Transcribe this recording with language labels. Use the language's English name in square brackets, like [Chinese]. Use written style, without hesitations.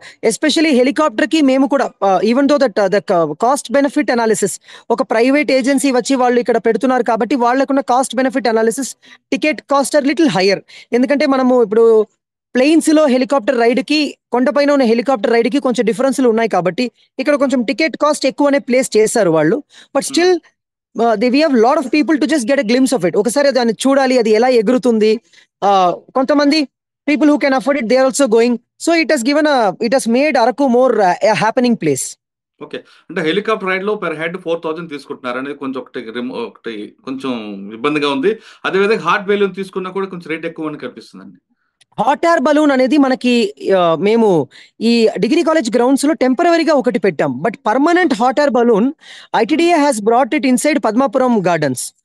[Telugu] Especially helicopter కి మేము కూడా [English] even though that the cost benefit analysis, [Telugu] ఒక ప్రైవేట్ ఏజెన్సీ వచ్చి వాళ్ళు ఇక్కడ పెడుతున్నారు కాబట్టి వాళ్ళకున్న cost benefit analysis, [English] Ticket cost are little higher. [Telugu] ఎందుకంటే మనము ఇప్పుడు ప్లెయిన్స్ లో హెలికాప్టర్ రైడ్ కి, కొండపైన ఉన్న హెలికాప్టర్ రైడ్ కి కొంచెం డిఫరెన్స్లు ఉన్నాయి కాబట్టి ఇక్కడ కొంచెం టికెట్ కాస్ట్ ఎక్కువనే ప్లేస్ చేశారు వాళ్ళు. [English] But still we have lot of people to just get a glimpse of it. [Telugu] ఒకసారి దాన్ని చూడాలి, అది ఎలా ఎగురుతుంది. [English] కొంతమంది people who can afford it, they are also going. So it has made Araku more a happening place. Okay. [Telugu] అంటే helicopter ride లో per head 4000 తీసుకుంటున్నారు అనేది కొంచెం ఒకటి కొంచెం ఇబ్బందిగా ఉంది. అదేవిధంగా హాట్ బెలూన్ తీసుకున్నా కూడా కొంచెం రేట్ ఎక్కువ అని కనిపిస్తుందండి. హాట్ ఎయిర్ బలూన్ అనేది మనకి మేము ఈ డిగ్రీ కాలేజ్ గ్రౌండ్స్ లో టెంపరరీగా ఒకటి పెట్టాం. [English] But permanent hot air balloon ITDA has brought it inside Padmapuram gardens.